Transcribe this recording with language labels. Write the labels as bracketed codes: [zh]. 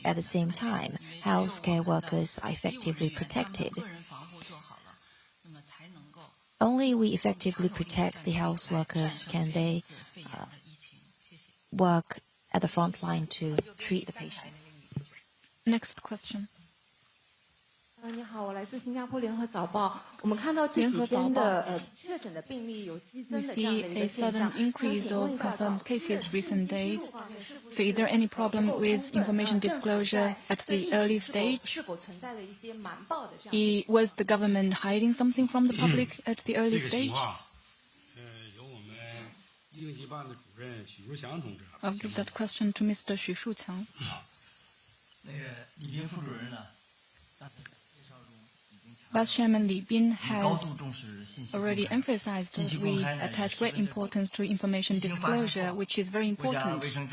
[en] At the same time, healthcare workers are effectively protected. Only we effectively protect the health workers can they work at the front line to treat the patients. Next question. [zh] 你好，我来自新加坡联合早报。我们看到这几天的确诊的病例有激增的这样的一个现象。 [en] We see a sudden increase of confirmed cases recent days. So is there any problem with information disclosure at the early stage? [zh] 是否存在的一些瞒报的这样？ [en] Was the government hiding something from the public at the early stage? [zh] 由我们应急办的主任许树祥同志。 [en] I'll give that question to Mr. Xu Shuqiang. [zh] 那个李斌副主任呢？ [en] Vice Chairman Li Bin has already emphasized that we attach great importance to information disclosure, which is very important.